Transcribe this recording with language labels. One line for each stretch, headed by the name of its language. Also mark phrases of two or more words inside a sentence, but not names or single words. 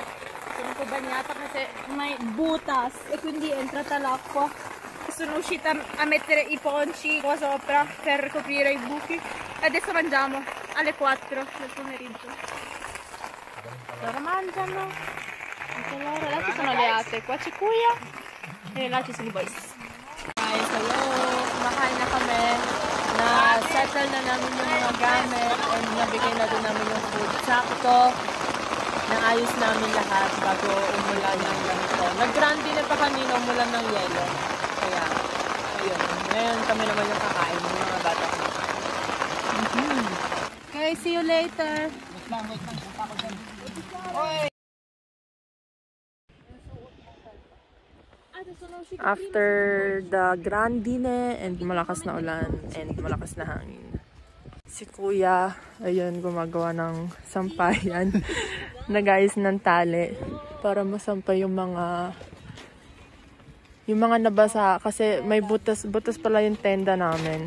Italian: Sono un po' bagnata perché ormai butas e quindi è entrata l'acqua. Sono uscita a mettere i ponci qua sopra per coprire i buchi. Adesso mangiamo alle 4 del pomeriggio. Loro mangiano. Anche loro. Là ci sono le ate. Qua c'è Kuya e là ci sono i boys.
English: Guys, hello!
Filipino: Kumakain na kami. Na-settle na namin yung mga gamit and nabigay na din namin yung food. Sakto. Naayos namin lahat bago umulan ng ganito. Nag-grande na pa kanina, umulan ng yelo. Kaya, ayun. Ngayon kami naman yung kakain ng mga bata ko.
English: Okay, see you later. After the
Filipino: grandine and malakas na ulan and malakas na hangin, si Kuya, ayun, gumagawa ng sampayan. Nag-ayos ng tali para masampay yung mga nabasa kasi may butas pala yung tenda namin.